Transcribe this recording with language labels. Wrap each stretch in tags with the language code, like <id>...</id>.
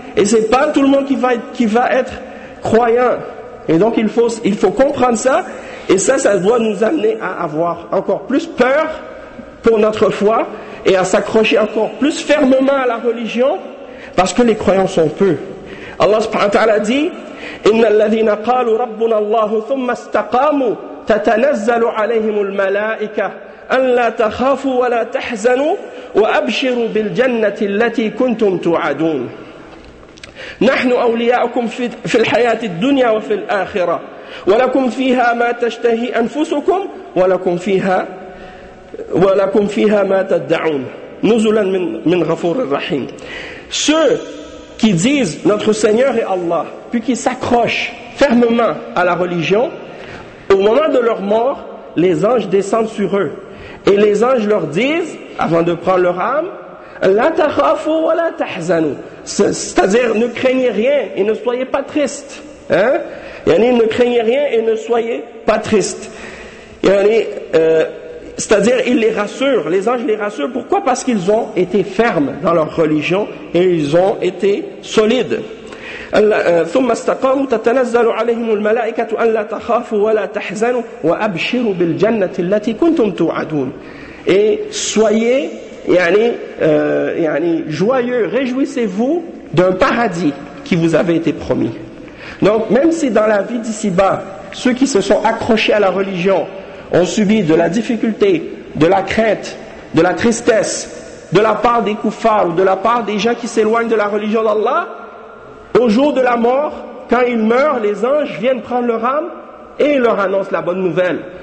<fr>Et c'est pas tout le monde qui va être croyant. Et donc il faut comprendre ça. Et ça doit nous amener à avoir encore plus peur pour notre foi. Et à s'accrocher encore plus fermement à la religion, parce que les croyants sont peu.</fr> <ar>Allah subhanahu wa ta'ala dit, إِنَّ الَّذِينَ قَالُوا رَبُّنَ اللَّهُ ثُمَّ اسْتَقَامُوا تَتَنَزَّلُ عَلَيْهِمُ الْمَلَائِكَةُ أَنْ لَا تَخَافُوا وَلَا تَحْزَنُوا وَأَبْشِرُوا بِالْجَنَّةِ الَّتِي كُنْتُمْ تُوعَدُونَ نَحْنُ أَوْلِيَاؤُكُمْ فِي الْحَيَاةِ الدُّنْيَا وَفِي الْآخِرَةِ وَلَكُمْ فِيهَا مَا تَشْتَهِي أَنفُسُكُمْ وَلَكُمْ فِيهَا وَلَكُمْ فِيهَا مَا تَدَّعُونَ نُزُلًا مِنْ غَفُورٍ رَحِيمٍ.</ar> <fr>Ceux qui disent notre Seigneur est Allah, puis qui s'accrochent fermement à la religion, au moment de leur mort, les anges descendent sur eux. Et les anges leur disent, avant de prendre leur âme,</fr> <ar>لَا تَخَافُوا وَلَا تَحْزَنُوا.</ar> <fr>C'est-à-dire, ne craignez rien et ne soyez pas tristes. Hein? Yani, ne craignez rien et ne soyez pas tristes. Yani, c'est-à-dire, ils les rassurent, les anges les rassurent. Pourquoi? Parce qu'ils ont été fermes dans leur religion et ils ont été solides.</fr> <ar>ثم استقاموا تتنزل عليهم الملائكة أن لا تخافوا ولا تحزنوا وأبشروا بالجنة التي كنتم توعدون.</ar> <fr>Et soyez, joyeux, réjouissez-vous d'un paradis qui vous avait été promis. Donc, même si dans la vie d'ici-bas, ceux qui se sont accrochés à la religion ont subi de la difficulté, de la crainte, de la tristesse, de la part des koufars ou de la part des gens qui s'éloignent de la religion d'Allah, au jour de la mort, quand ils meurent, les anges viennent prendre leur âme et ils leur annoncent la bonne nouvelle.</fr>